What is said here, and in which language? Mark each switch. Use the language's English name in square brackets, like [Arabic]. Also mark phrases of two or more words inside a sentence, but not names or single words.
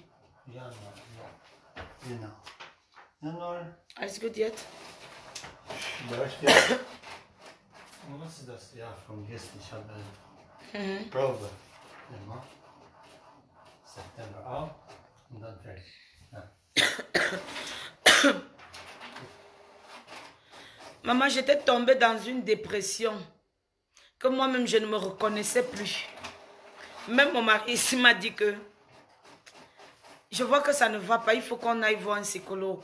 [German] Januar. Genau. Januar. Alles gut jetzt? Was ist das? Ja, von gestern. Ich habe eine Probe. Immer. September auch. Und dann fertig. Ja. [French] Maman, j'étais tombée dans une dépression que moi-même, je ne me reconnaissais plus. Même mon mari ici m'a dit que je vois que ça ne va pas, il faut qu'on aille voir un psychologue.